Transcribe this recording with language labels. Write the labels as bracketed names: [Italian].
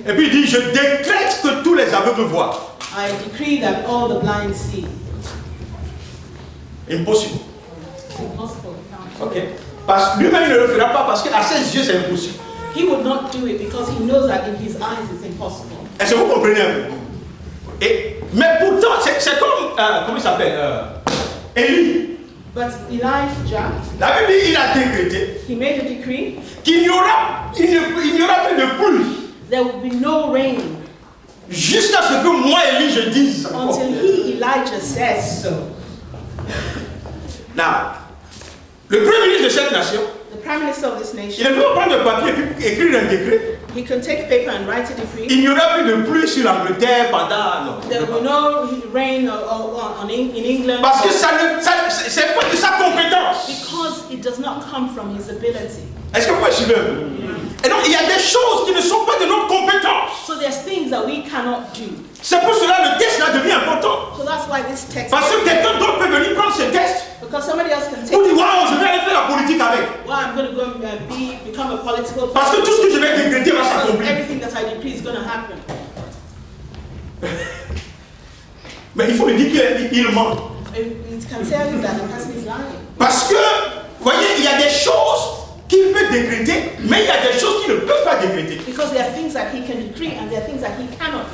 [French] et puis il dit je décrète que tous les aveugles voient. [English] I decree that all the blind see. [French] Impossible. [English] It's impossible. Ok? [French] Parce que lui-même, il ne le fera pas parce qu'à ses yeux, c'est impossible. [English] He would not do it because he knows that in his eyes it's impossible. [French] Est-ce que vous comprenez un peu? Mais pourtant, c'est comme, comment il s'appelle? Élie. [English] But Elijah, [French] La Bible dit, il a décrété [English] he made a decree, [French] qu'il n'y aura plus de pluie [English] there will be no rain [French] jusqu'à ce que moi, Élie, je dise encore. [English] until he, Elijah, says so. [French] Now, le premier ministre de cette nation, [English] The prime minister of this [French] il [English] nation, [French] ne peut pas prendre le papier et puis écrire un décret. [English] he can take paper and write a decree. [French] Il n'y aura plus de pluie sur l'Angleterre pendant... Non. [English] There will be no rain in England [French] Parce que c'est pas de sa compétence. [English] because it does not come from his ability. [French] Est-ce que vous pouvez suivre? Et donc, il y a des choses qui ne sont pas de notre compétence. [English] So there's things that we cannot do. [French] C'est pour cela que le test là devient important. [English] So that's why this text, [French] Parce que quelqu'un d'autre peut venir prendre ce test [English] because somebody else can take [French] pour dire, [English] it. [French] waouh, je vais aller faire la politique avec. [English] Well, I'm going to go and become a political [French] Parce que tout ce que je vais décréter va [English] because [French] s'accomplir. [English] everything that I decree is going to happen. [French] Mais il faut lui dire qu'il ment. [English] It can tell you that the person is lying. [French] Parce que, vous voyez, il y a des choses qu'il peut décréter, mais il y a des choses qu'il ne peut pas décréter. [English] Because there are things that he can decree and there are things that he cannot.